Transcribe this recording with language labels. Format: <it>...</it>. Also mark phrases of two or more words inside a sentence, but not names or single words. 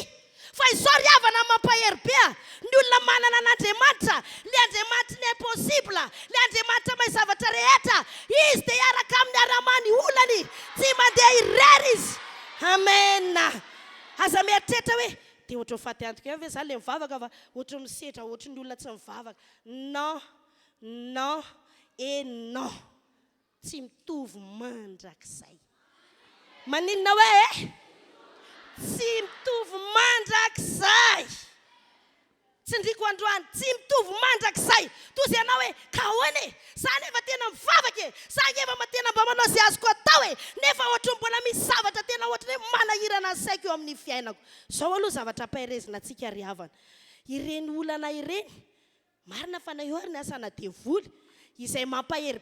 <mg>Fa izao ry havana mampahery be ny olona manana an'Andriamanitra, le Andriamanitra ny impossible, le Andriamanitra mahay zavatra rehetra. Izy dia hiaraka amin'ny aramany olany, tsy mandeha irery izy. Amen. Aza mieritreritra hoe dia ohatra ho faty antoka ve zany le mivavaka fa ohatra misetra ohatra ny olona tsy mivavaka.</mg> <fr>Non et non.</fr> <mg>Tsy mitovy mandrakizay. Maninona hoe tsy mitovy mandrakizay. tsindriko androany tsy mitovy mandrakizay toy zay anao hoe kahoany e zany efa tena mivavaka e zany efa matena mba manao zay azoko atao e nefa ohatry mbola misy zavatra tena ohatry hoe manahirana ny saiko eo amin'ny fiainako zao aloha zavatra ampaherezina antsika ry havana ireny olana ireny marina fa na eo ary ny asana devoly izay mampahery</mg>